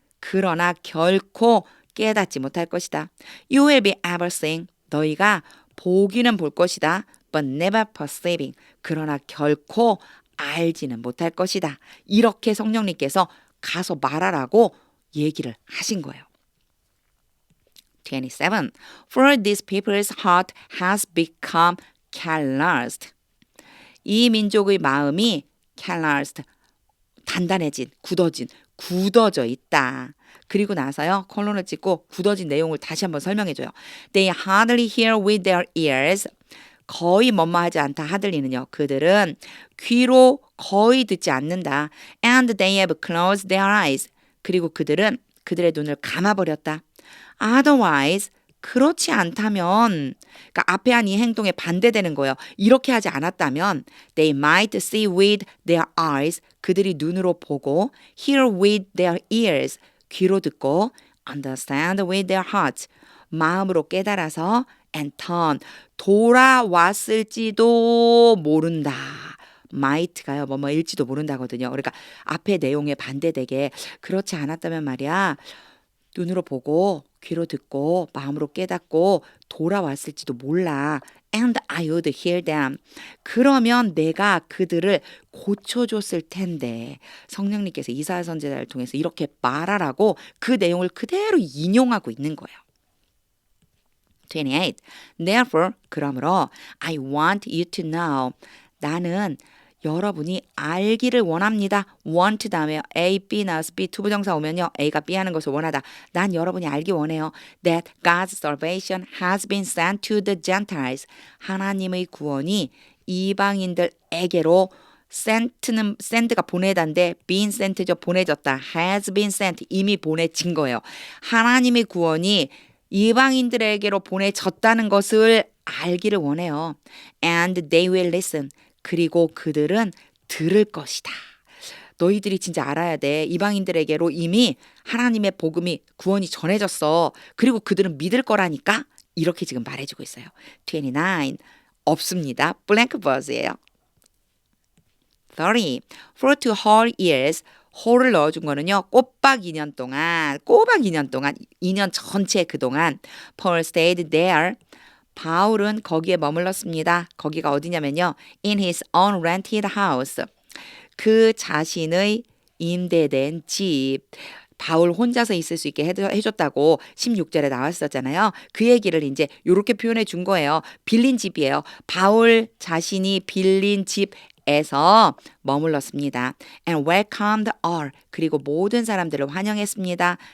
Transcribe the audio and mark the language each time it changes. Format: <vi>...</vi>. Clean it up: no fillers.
<ko>그러나 결코 깨닫지 못할 것이다.</ko> <en>You will be ever seeing.</en> <ko>너희가 보기는 볼 것이다.</ko> <en>But never perceiving.</en> <ko>그러나 결코 알지는 못할 것이다. 이렇게 성령님께서 가서 말하라고 얘기를 하신 거예요. 27.</ko> <en>For these people's heart has become calloused.</en> <ko>이 민족의 마음이 calloused, 단단해진, 굳어져 있다. 그리고 나서요, 콜론을 찍고 굳어진 내용을 다시 한번 설명해줘요.</ko> <en>They hardly hear with their ears.</en> <ko>거의 뭐뭐하지 않다 하들리는요. 그들은 귀로 거의 듣지 않는다.</ko> <en>And they have closed their eyes.</en> <ko>그리고 그들은 그들의 눈을 감아버렸다. Otherwise, 그렇지 않다면, 그러니까 앞에 한 이 행동에 반대되는 거예요. 이렇게 하지 않았다면,</ko> <en>they might see with their eyes,</en> <ko>그들이 눈으로 보고,</ko> <en>hear with their ears,</en> <ko>귀로 듣고,</ko> <en>understand with their hearts,</en> <ko>마음으로 깨달아서,</ko> <en>and turn,</en> <ko>돌아왔을지도 모른다. might가요. 뭐뭐일지도 모른다거든요. 그러니까 앞에 내용에 반대되게 그렇지 않았다면 말이야. 눈으로 보고 귀로 듣고 마음으로 깨닫고 돌아왔을지도 몰라.</ko> <en>And I would heal them.</en> <ko>그러면 내가 그들을 고쳐줬을 텐데 성령님께서 이사야 선지자를 통해서 이렇게 말하라고 그 내용을 그대로 인용하고 있는 거예요. 28.</ko> <en>Therefore, 그러므로 I want you to know.</en> <ko>나는 여러분이 알기를 원합니다. want 다음에 A, B 나와서 B 투부정사 오면요. A가 B 하는 것을 원하다. 난 여러분이 알기 원해요.</ko> <en>That God's salvation has been sent to the Gentiles.</en> <ko>하나님의 구원이 이방인들에게로 send가 보내다인데 been sent죠. 보내졌다. has been sent. 이미 보내진 거예요. 하나님의 구원이 이방인들에게로 보내졌다는 것을 알기를 원해요.</ko> <en>And they will listen.</en> <ko>그리고 그들은 들을 것이다. 너희들이 진짜 알아야 돼. 이방인들에게로 이미 하나님의 복음이 구원이 전해졌어. 그리고 그들은 믿을 거라니까 이렇게 지금 말해주고 있어요. 29. 없습니다. blank verse예요.</ko> <en>30. For 2 whole years.</en> <ko>whole를 넣어준 거는요. 꼬박 2년 동안 2년 전체 그동안</ko> <en>Paul stayed there.</en> <ko>바울은 거기에 머물렀습니다. 거기가 어디냐면요.</ko> <en>In his own rented house.</en> <ko>그 자신의 임대된 집. 바울 혼자서 있을 수 있게 해줬다고 16절에 나왔었잖아요. 그 얘기를 이제 이렇게 표현해 준 거예요. 빌린 집이에요. 바울 자신이 빌린 집에서 머물렀습니다.</ko> <en>And welcomed all.</en> <ko>그리고 모든 사람들을 환영했습니다.</ko>